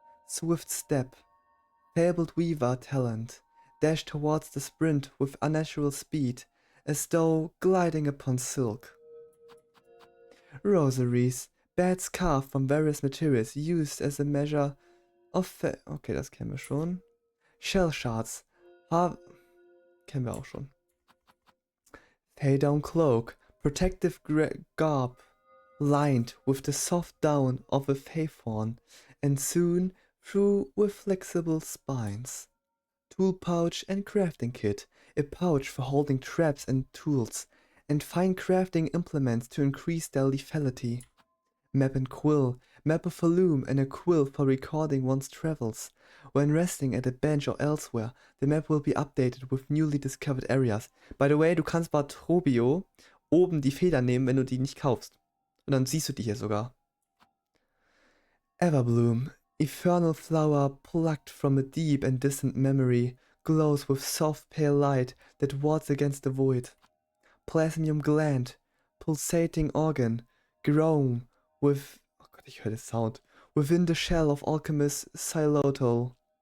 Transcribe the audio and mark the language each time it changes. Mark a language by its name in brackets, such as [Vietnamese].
[English] Swift step, fabled weaver talent, dash towards the sprint with unnatural speed, as though gliding upon silk. Rosaries, bats carved from various materials used as a measure of okay, [German] das kennen wir schon. [English] Shell shards, [German] kennen wir auch schon. [English] Fade down cloak, Protective garb lined with the soft down of a fawn, and sewn through with flexible spines. Tool pouch and crafting kit, a pouch for holding traps and tools, and fine crafting implements to increase their lethality. Map and quill, map of a loom and a quill for recording one's travels. When resting at a bench or elsewhere, the map will be updated with newly discovered areas. By the way, [German] du kannst bei Trobio oben die Feder nehmen, wenn du die nicht kaufst. Und dann siehst du die hier sogar. [English] Everbloom, eternal flower plucked from a deep and distant memory, glows with soft pale light that wards against the void. Plasmium gland, pulsating organ, grown with, [German] oh Gott, ich höre den Sound, [English] within the shell of alchemist xylitol.